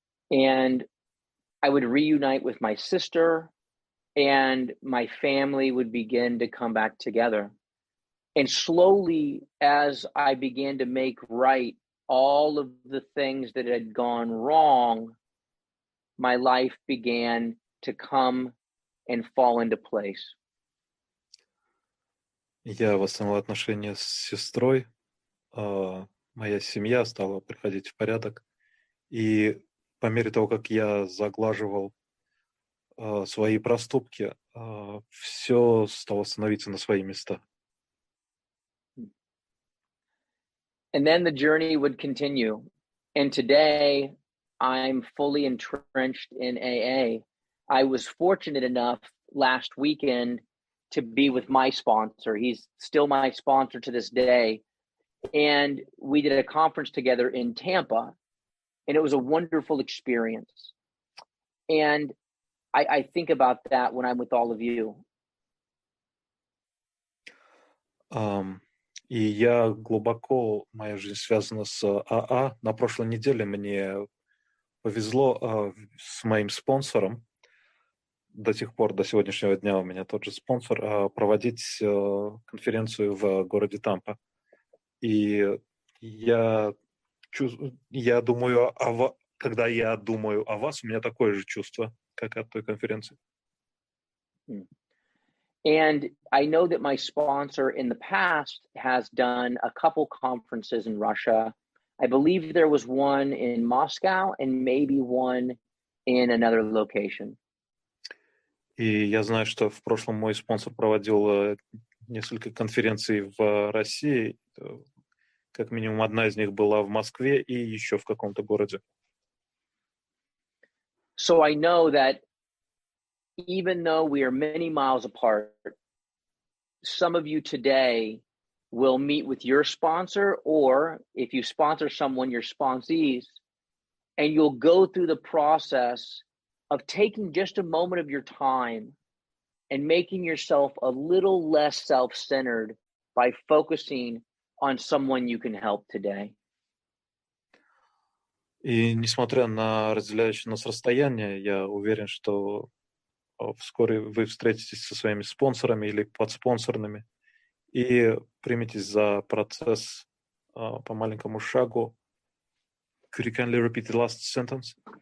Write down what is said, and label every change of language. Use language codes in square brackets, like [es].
[en] And I would reunite with my sister, and my family would begin to come back together. And slowly, as I began to make right all of the things that had gone wrong, my life began to come and fall into place. [ru] Я восстановил отношения с сестрой, моя семья стала приходить в порядок, и по мере того, как я заглаживал свои проступки, все стало становиться на свои места. [en] And then the journey would continue. And today, I'm fully entrenched in AA. I was fortunate enough last weekend to be with my sponsor. He's still my sponsor to this day. And we did a conference together in Tampa, and it was a wonderful experience. And I think about that when I'm with all of you. [ru] И я глубоко, моя жизнь связана с АА. На прошлой неделе мне повезло с моим спонсором. До сих пор, до сегодняшнего дня у меня тот же спонсор, проводить конференцию в городе Тампа. И я думаю, когда я думаю о вас, у меня такое же чувство, как от той конференции. [en] And I know that my sponsor in the past has done a couple conferences in Russia. I believe there was one in Moscow and maybe one in another location. [ru] И я знаю, что в прошлом мой спонсор проводил несколько конференций в России. Как минимум одна из них была в Москве и еще в каком-то городе. [en] So I know that even though we are many miles apart, some of you today will meet with your sponsor, or if you sponsor someone, your sponsees, and you'll go through the process of taking just a moment of your time and making yourself a little less self-centered by focusing on someone you can help today. [ru] И несмотря на разделяющее нас расстояние, я уверен, что вскоре вы встретитесь со своими спонсорами или подспонсорными и приметесь за процесс по маленькому шагу. [en] Could you kindly repeat the last sentence?